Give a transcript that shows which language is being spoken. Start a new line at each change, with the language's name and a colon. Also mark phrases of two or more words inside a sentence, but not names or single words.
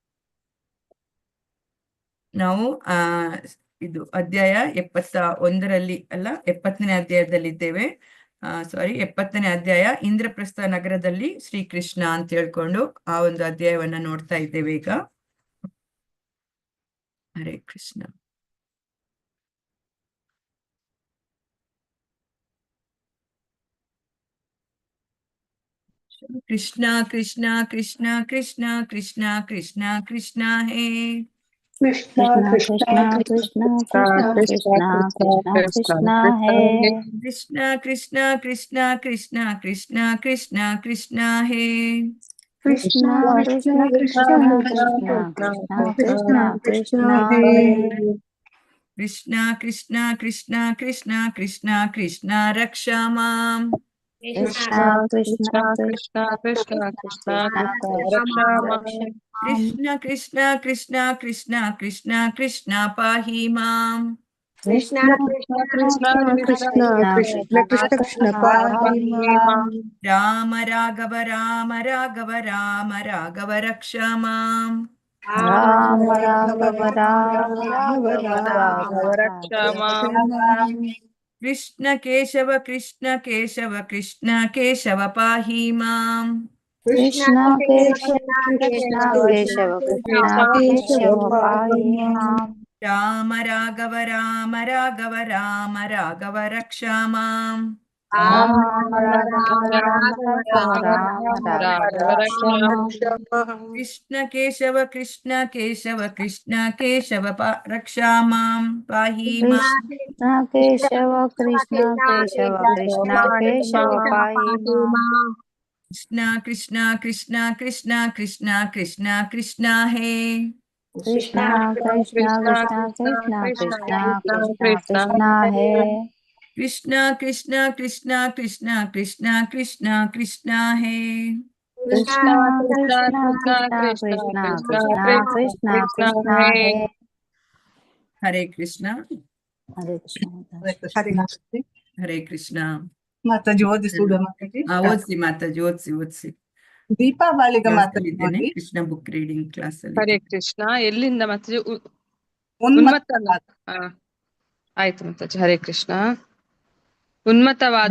Kannada: ನಾವು ಇದು ಅಧ್ಯಾಯ 71ರಲ್ಲಿ ಅಲ್ಲ 70ನೇ ಅಧ್ಯಾಯದಲ್ಲಿದ್ದೇವೆ. 70ನೇ ಅಧ್ಯಾಯ ಇಂದ್ರಪ್ರಸ್ಥ ನಗರದಲ್ಲಿ ಶ್ರೀಕೃಷ್ಣ ಅಂತ ಹೇಳ್ಕೊಂಡು ಆ ಒಂದು ಅಧ್ಯಾಯವನ್ನ ನೋಡ್ತಾ ಇದ್ದೇವೆ ಈಗ. ಹರೇ ಕೃಷ್ಣ.
Sanskrit: कृष्णा कृष्णा कृष्णा कृष्णा कृष्णा कृष्णा कृष्णा है कृष्णा कृष्णा कृष्णा कृष्णा कृष्णा कृष्णा है कृष्णा कृष्णा कृष्णा कृष्णा कृष्णा कृष्णा कृष्णा है कृष्णा कृष्णा कृष्णा कृष्णा कृष्णा कृष्णा है ಕೃಷ್ಣ ಕೃಷ್ಣ ಕೃಷ್ಣ ಕೃಷ್ಣ ಕೃಷ್ಣ ಕೃಷ್ಣ ರಕ್ಷ ಮಾಂ. ಕೃಷ್ಣ ಕೃಷ್ಣ ಕೃಷ್ಣ ಕೃಷ್ಣ ಕೃಷ್ಣ ರಕ್ಷಾ ಮಾಂ. ಕೃಷ್ಣ ಕೃಷ್ಣ ಕೃಷ್ಣ ಕೃಷ್ಣ ಕೃಷ್ಣ ಕೃಷ್ಣ ಪಾಹಿ ಮಾಂ. ಕೃಷ್ಣ ಕೃಷ್ಣ ಕೃಷ್ಣ ಕೃಷ್ಣ ಕೃಷ್ಣ ಕೃಷ್ಣ ಕೃಷ್ಣ ಪಾಹಿ ಮಾಂ. ರಾಮ ರಾಘವ ರಾಮ ರಾಘವ ರಾಮ ರಾಘವ ರಕ್ಷ ಮಾಂ. ರಾಮ ರಾಘವ ರಾಮ ರಾಘವ ರಾಘವ ರಕ್ಷಾ ಮಾಂ. ಕೃಷ್ಣ ಕೇಶವ ಕೃಷ್ಣ ಕೇಶವ ಕೃಷ್ಣ ಕೇಶವ ಪಾಹಿ ಮಾಂ. ಕೃಷ್ಣ ಕೇಶವ ಕೃಷ್ಣ ಕೇಶವ ಕೃಷ್ಣ ಕೇಶವ ಪಾಹಿ ಮಾಂ. ರಾಮ ರಾಘವ ರಾಮ ರಾಘವ ರಾಮ ರಾಘವ ರಕ್ಷ ಮಾಂ. ರಾಮ ರಾಘವ ರಾಮ ರಾಘವ ರಕ್ಷಾ ಮಾಂ. ಕೃಷ್ಣ ಕೇಶವ ಕೃಷ್ಣ ಕೇಶವ ಕೃಷ್ಣ ಕೇಶವ ರಕ್ಷ ಮಾಂ ಪಾಹಿ ಮಾಂ. ಕೃಷ್ಣ ಕೇಶವ ಕೃಷ್ಣ ಕೇಶವ ಕೃಷ್ಣ ಕೇಶವ ಪಾಹಿ ಮಾಂ. ಕೃಷ್ಣ ಕೃಷ್ಣ ಕೃಷ್ಣ ಕೃಷ್ಣ ಕೃಷ್ಣ ಕೃಷ್ಣ ಕೃಷ್ಣ ಹೇ. ಕೃಷ್ಣ ಕೃಷ್ಣ ಕೃಷ್ಣ ಕೃಷ್ಣ ಕೃಷ್ಣ ಕೃಷ್ಣ ಕೃಷ್ಣ ಹೇ. ಕೃಷ್ಣ ಕೃಷ್ಣ ಕೃಷ್ಣ ಕೃಷ್ಣ ಕೃಷ್ಣ ಕೃಷ್ಣ ಕೃಷ್ಣ ಹೇ. ಕೃಷ್ಣ ಕೃಷ್ಣ ಕೃಷ್ಣ ಕೃಷ್ಣ ಕೃಷ್ಣ ಕೃಷ್ಣ ಹೇ. ಹರೇ ಕೃಷ್ಣ ಹರೇ ಕೃಷ್ಣ. ಹರೇ ಕೃಷ್ಣ.
Kannada: ಮಾತಾಜಿ ಓದಿಸುವುದ ಮಾತಾಜಿ? ಓದಿಸಿ ಮಾತಾಜಿ, ಓದಿಸಿ ಓದಿಸಿ. ದೀಪಾವಳಿಗೆ ಮಾತಾಡಿದ್ದೇನೆ ಮಾತಾಡಿ
English: Krishna book reading class
Kannada: ಹರೇ ಅಲ್ಲಿ. ಕೃಷ್ಣ. ಎಲ್ಲಿಂದ ಮಾತಾಜಿ? ಉನ್ಮತ್ತ ಆಯ್ತು ಮಾತಾಜಿ. ಹರೇ ಕೃಷ್ಣ. ಉನ್ಮತ್ತವಾದ